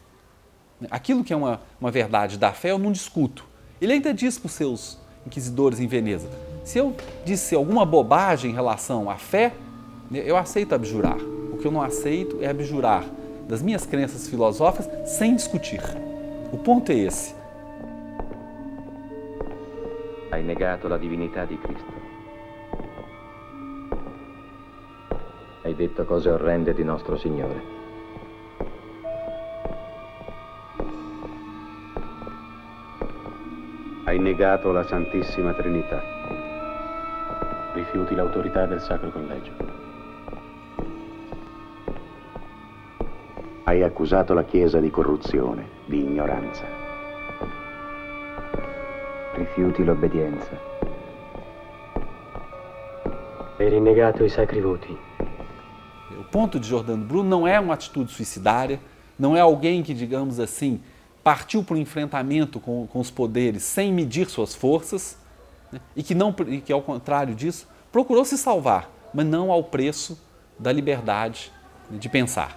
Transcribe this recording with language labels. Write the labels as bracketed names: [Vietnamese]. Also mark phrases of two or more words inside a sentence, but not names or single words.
[Portuguese] Aquilo que é uma verdade da fé eu não discuto. Ele ainda diz para os seus inquisidores em Veneza, Se eu disse alguma bobagem em relação à fé, eu aceito abjurar. O que eu não aceito é abjurar das minhas crenças filosóficas sem discutir. O ponto é esse. [Italian] Hai negato la divinità di Cristo. Hai detto cose orrende di nostro Signore. Hai negato la Santissima Trinità. Rifiuti l'autorità del Sacro Collegio. Hai accusato la Chiesa di corruzione, di ignoranza. Rifiuti l'obbedienza. Hai rinnegato i sacri voti. [Portuguese] O ponto de Giordano Bruno não é uma atitude suicidária, não é alguém que, digamos assim, partiu para o enfrentamento com os poderes sem medir suas forças, né, e que, ao contrário disso, procurou se salvar, mas não ao preço da liberdade de pensar.